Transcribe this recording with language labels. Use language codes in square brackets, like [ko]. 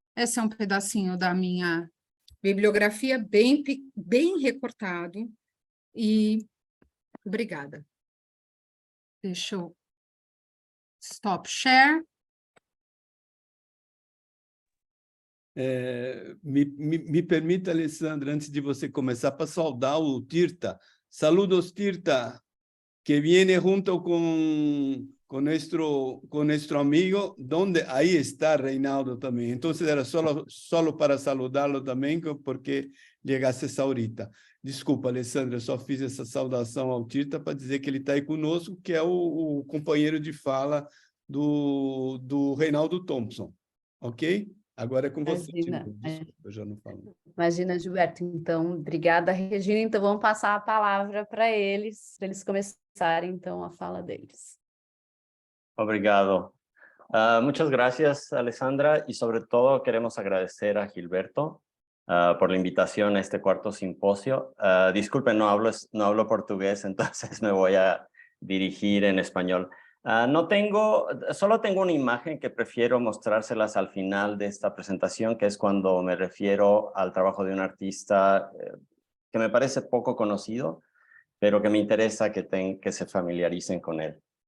[pt] Esse é um pedacinho da minha bibliografia, bem recortado, e obrigada. Deixa eu [en] stop share. [pt] Me permita, Alessandra, antes de você começar, para saudar o Tirta. [es] Saludos, Tirta, que viene junto con nuestro amigo, donde ahí está Reinaldo también. Entonces era solo para saludarlo también, porque llegasse ahorita. [pt] Desculpa, Alessandra, eu só fiz essa saudação ao Tirta para dizer que ele está aí conosco, que é o companheiro de fala do Reinaldo Thompson, ok? Agora é com você, Imagina, desculpa, eu já não falo. Imagina, Gilberto. Então, obrigada, Regina. Então, vamos passar a palavra para eles começarem, então, a fala deles. Obrigado. [es] Muchas gracias, Alessandra, y sobre todo queremos agradecer a Gilberto por la invitación a este cuarto simposio. Disculpen, no hablo portugués, entonces me voy a dirigir en español. Solo tengo una imagen que prefiero mostrárselas al final de esta presentación, que es cuando me refiero al trabajo de un artista que me parece poco conocido, pero que me interesa que se familiaricen con él.